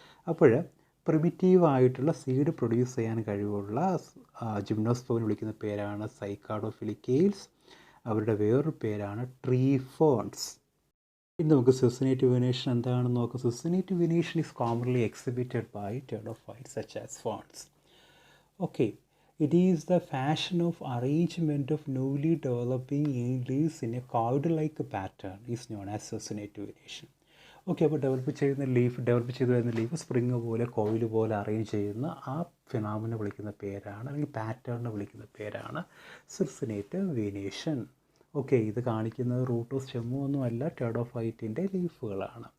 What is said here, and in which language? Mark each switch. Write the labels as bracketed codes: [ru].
[ml] അപ്പോൾ പ്രിമിറ്റീവായിട്ടുള്ള seed produce ചെയ്യാൻ കഴിവുള്ള ജിംനോസ്പേമിനെ വിളിക്കുന്ന പേരാണ് സൈക്കാഡോഫിലിക്കേൽസ്. അവരുടെ വേറൊരു പേരാണ് ട്രീ ഫേൺസ്. ഇനി നമുക്ക് സിസിനേറ്റീവ് വെനേഷൻ എന്താണെന്ന് നോക്കാം. [en] Circinative venation is commonly exhibited by pteridophytes such as ferns. Okay, it is the fashion of arrangement of newly developing young leaves in a cloud-like pattern is known as succinate venation. [ml] Okay, അപ്പോൾ develop ചെയ്ത് വരുന്ന leaf spring പോലെ coil പോലെ arrange ചെയ്യുന്ന ആ ഫിനോമിനെ വിളിക്കുന്ന പേരാണ്, അല്ലെങ്കിൽ പാറ്റേണിനെ വിളിക്കുന്ന പേരാണ് സിർസിനേറ്റ് വേനേഷൻ. ഓക്കെ, ഇത് കാണിക്കുന്നത് റൂട്ടോ സ്റ്റെമ്മോ ഒന്നുമല്ല, ടെർഡോഫൈറ്റിൻ്റെ ലീഫുകളാണ്.